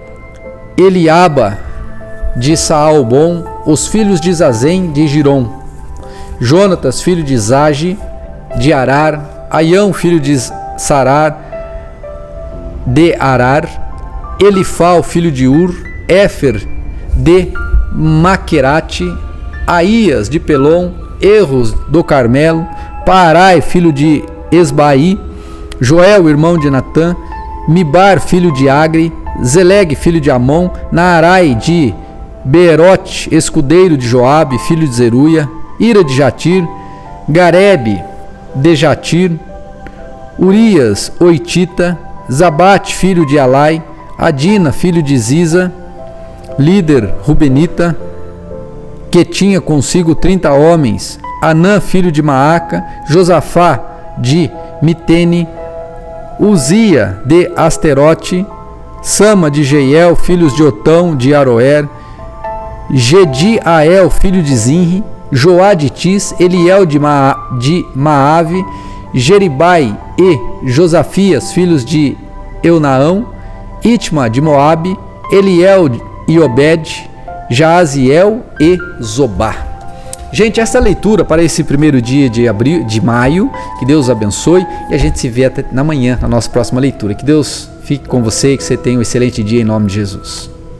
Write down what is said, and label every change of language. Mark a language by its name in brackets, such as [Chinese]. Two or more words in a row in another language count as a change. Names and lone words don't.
[Portuguese] Eliaba de Saalbom; os filhos de Zazém de Girom; Jonatas, filho de Zage de Arar; Aião, filho de Sarar de Arar; Elifal, filho de Ur; Éfer de Maquerate; Aías de Pelom; Erros do Carmelo; Parai, filho de Esbaí; Joel, irmão de Natã; Mibar, filho de Agre; Zeleg, filho de Amon; Naarai de Beerote, escudeiro de Joabe, filho de Zeruia; Ira de Jatir; Garebe de Jatir; Urias, oitita; Zabate, filho de Alai; Adina, filho de Ziza, líder rubenita, que tinha consigo 30 homens; Anã, filho de Maaca; Josafá de Mitene; Uzia de Asterote; Sama de Jeiel, filhos de Otão de Aroer; Gediael, filho de Zinri; Joá de Tis; Eliel de Maave; Jeribai e Josafias, filhos de Eunaão; Itma de Moabe; Eliel e Obed; Jaaziel e Zobá. Gente, essa leitura para esse primeiro dia de maio, que Deus abençoe e a gente se vê até na manhã, na nossa próxima leitura. Que Deus fique com você e que você tenha um excelente dia em nome de Jesus.